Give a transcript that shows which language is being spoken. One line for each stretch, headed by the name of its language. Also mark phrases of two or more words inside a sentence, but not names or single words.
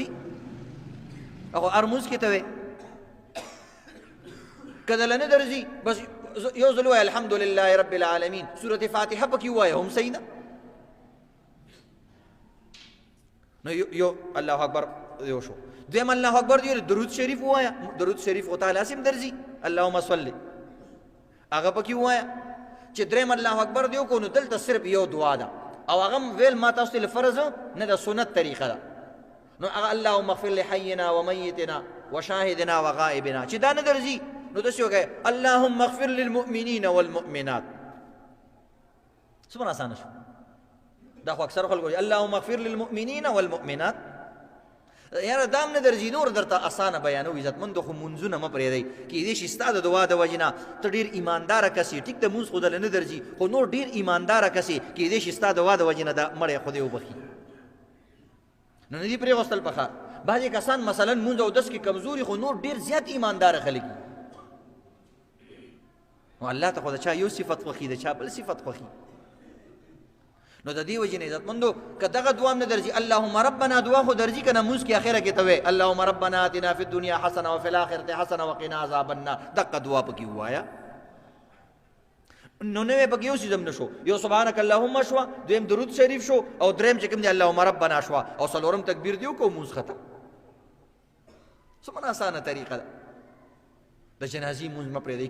Pashto: هغه هر مونځ کې ته وی، که دله نه درځي بس یو ځل وایه
Arabic: الحمدلله رب العالمین،
Pashto: سورة فاتحه پکې ووایه هم صحیح ده. نو یو
Arabic: الله اکبر
Pashto: یو شو. دویم
Arabic: الله اکبر
Pashto: دی درود شریف ووایه، درود شریف او تعالی سم درځي،
Arabic: اللهم صل
Pashto: هغه پکې ووایه. چې دریم
Arabic: الله اکبر
Pashto: دی کو نو دلته صرف یو دعا ده، او هغه ویل ما تاسو ته فرض نه ده، سنت طریقه ده. نو هغه
Arabic: اللهم اغفر لحینا ومیتنا وشاهدنا وغائبنا
Pashto: چې دا نه درځي نو داسې وکړئ
Arabic: اللهم اغفر للمؤمنین والمؤمنات.
Pashto: څومره اسانه شو. دا خو اکثر خلکو
Arabic: اللهم اغفر للمؤمنین والمؤمنات.
Pashto: یاره دام نه درځي، نور درته اسانه بیانو. عزتمندو خو مونځونه مه پرېږدئ، کیدای شي ستا د دعا د وجې نه ته ډېر ایمانداره کس یې. ټیک د مونځ خو دله نه درځي، خو نور ډېر ایمانداره کس یې، کیدای شي ستا د دعا د وجې نه دا مړی خدای وبخي. نو نه دي پرېغوستل پکار. بعضې کسان مثلا مونځ او دس کې کمزوري، خو نور ډېر زیات ایمانداره خلک دي. نو الله ته خو د چا یو صفت خوښي، د چا بل صفت خوښي. نو د دې وجې نه عزتمندو که دغه دعا هم نه درځي،
Arabic: اللهم ربنا
Pashto: دعا خو درځي که نه مونځ کې اخره کې ته وایې
Arabic: اللهم ربنا آتنا فی الدنیا حسنه وفي الآخرة حسنه وقنا عذاب النار.
Pashto: دقه دعا پکې ووایه. نو نوې پکې یو څیز هم نه شو. یو
Arabic: سبحانک اللهم
Pashto: شوه، دویم درود شریف شو، او دریم چې کوم دی
Arabic: اللهم ربنا
Pashto: شوه، او څلورم تکبیر دی وکړو، مونځ ختم. څومره اسانه طریقه ده. د جنازې مونځ مه پرېږدئ.